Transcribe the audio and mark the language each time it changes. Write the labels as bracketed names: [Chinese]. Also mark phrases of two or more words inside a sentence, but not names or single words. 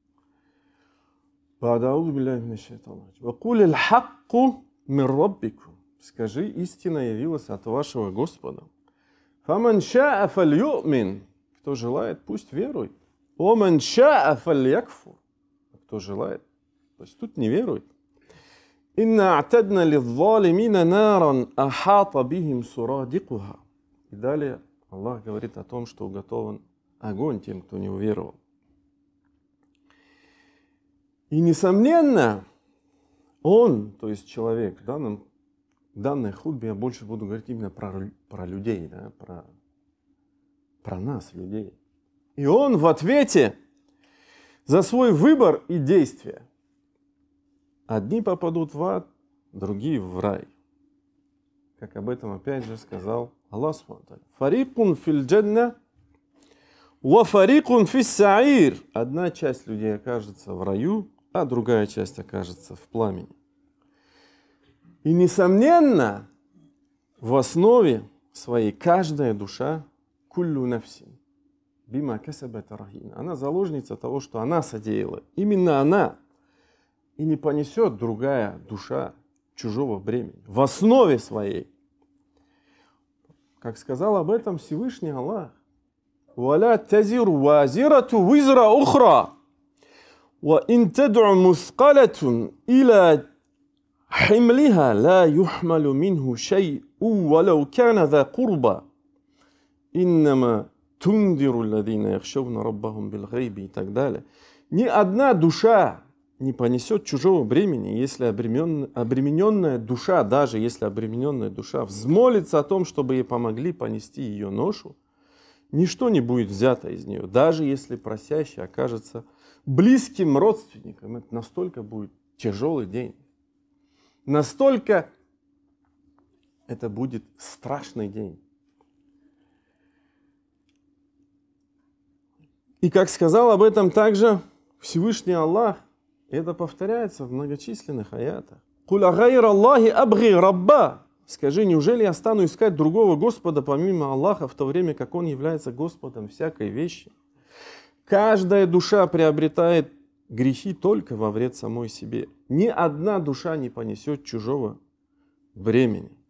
[Russian] Скажи, истина явилась от вашего Господа. Кто желает, пусть верует. Кто желает, то есть тут не верует. [Arabic] إنا أعتدنا للظالمين نارا أحاط بهم سرادقها. [Russian] И далее Аллах говорит о том, что уготован огонь тем, кто не уверовал. И несомненно, он, то есть человек, в данной хутбе я больше буду говорить именно про людей, да, про нас, людей. И он в ответе за свой выбор и действия. Одни попадут в ад, другие в рай. Как об этом опять же сказал Аллах Субхану. [Arabic] فريق في الجنة وفريق في السعير. [Russian] Одна часть людей окажется в раю, а другая часть окажется в пламени. И несомненно, в основе своей каждая душа [Arabic] كل نفس بما كسبت رهينة. [Russian] Она заложница того, что она содеяла. Именно она. И не понесет другая душа чужого бремени. В основе своей. Как сказал об этом Всевышний Аллах. [Arabic] وَلَا تَزِرُ وَازِرَةُ وِزْرَ أُخْرَى وَإِن تَدْعُ مُثْقَلَةٌ إِلَى حِمْلِهَا لَا يُحْمَلُ مِنْهُ شَيْءٌ وَلَوْ كَانَ ذَا قُرْبَى إِنَّمَا تُنذِرُ الَّذِينَ يَخْشَوْنَ رَبَّهُمْ بِالْغَيْبِ [Russian] и так далее. Ни одна душа не понесет чужого бремени, если обремененная душа, даже если обремененная душа взмолится о том, чтобы ей помогли понести ее ношу, ничто не будет взято из нее, даже если просящий окажется близким родственником. Это настолько будет тяжелый день. Настолько это будет страшный день. И как сказал об этом также Всевышний Аллах, это повторяется в многочисленных аятах. [Arabic] «قل أغير الله أبغي ربا». [Russian] Скажи, неужели я стану искать другого Господа помимо Аллаха, в то время как Он является Господом всякой вещи? Каждая душа приобретает грехи только во вред самой себе. Ни одна душа не понесет чужого бремени.